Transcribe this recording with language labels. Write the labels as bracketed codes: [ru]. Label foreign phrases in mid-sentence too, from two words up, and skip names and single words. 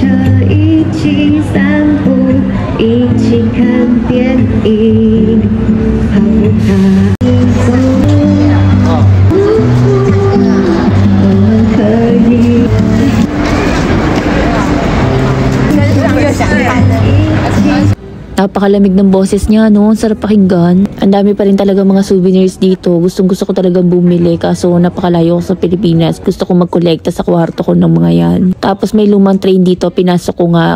[zh] 一起散步，一起看电影，好不好？走路，我们可以。 [tl] Napakalamig ng boses niya, no? Sarap pakinggan. Ang dami pa rin talaga mga souvenirs dito. Gusto ko talagang bumili kaso napakalayo ko sa Pilipinas. Gusto ko magkolekta sa kwarto ko ng mga yan. Tapos may lumang train dito. Pinasok ko nga.